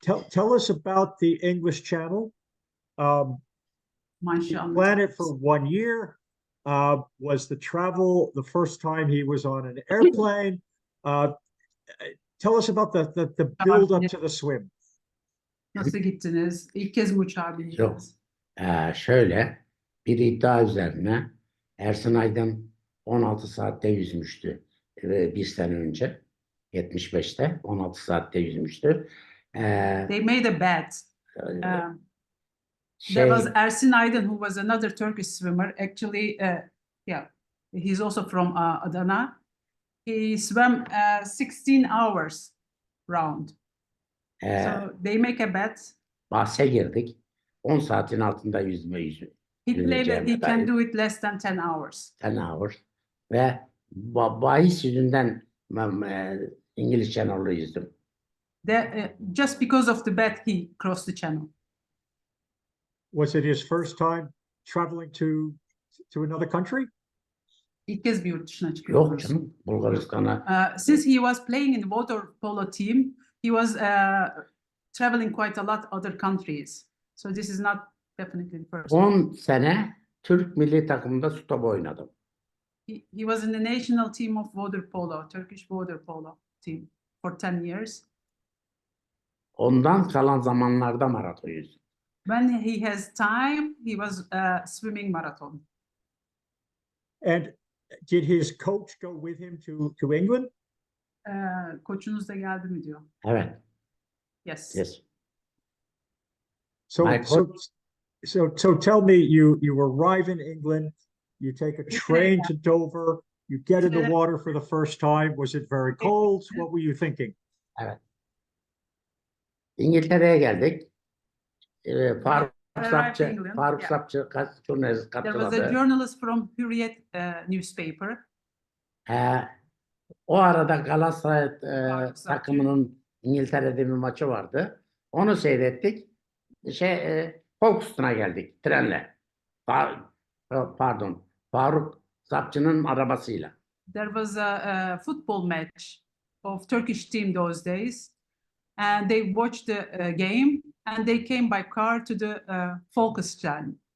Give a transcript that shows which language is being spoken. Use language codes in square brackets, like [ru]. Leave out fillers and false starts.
[en] Tell us about the English Channel. You planned it for 1 year. Was the travel the first time he was on an airplane? Tell us about the build up to the swim. [tr] Nasıl gittiniz? İlk kez mi uçağa bindiniz? Şöyle bir iddia üzerine Ersin Aydın 16 saatte yüzmüştü bir sene önce. 75'te 16 saatte yüzmüştü. [en] They made a bet. There was Ersin Aydın, who was another Turkish swimmer. Actually, yeah, he's also from Adana. He swam 16 hours round. So they make a bet. [tr] Bahse girdik. 10 saatin altında yüzme. [en] He claimed that he can do it less than 10 hours. 10 hours. [tr] Ve bahis yüzünden İngiliz Channel'ı yüzdüm. [en] Just because of the bet, he crossed the channel. Was it his first time traveling to another country? [tr] İlk kez bir yurt dışına çıkıyor. Yok canım, Bulgaristan'a. [en] Since he was playing in the water polo team, he was traveling quite a lot other countries. So this is not definitely the first. [tr] 10 sene Türk milli takımında su topu oynadım. [en] He was in the national team of water polo, Turkish water polo team for 10 years. [tr] Ondan kalan zamanlarda maraton yüzdüm. [en] When he has time, he was swimming marathon. And did his coach go with him to England? [tr] Koçunuz da geldi mi diyor. Evet. [en] Yes. So tell me, you arrive in England, you take a train to Dover, you get in the water for the first time. Was it very cold? What were you thinking? [tr] Evet. İngiltere'ye geldik. Faruk Sapçı jurnalist [en] There was a [tr] katıldı. [en] journalist from Hürriyet newspaper. [tr] O arada Galatasaray takımının İngiltere'de bir maçı vardı. Onu seyrettik. Folkestone'a geldik trenle. Pardon. Faruk Sapçı'nın arabasıyla. [en] there was a football match of Turkish team those days, and they watched the game, and they came by car to the Volksstadion.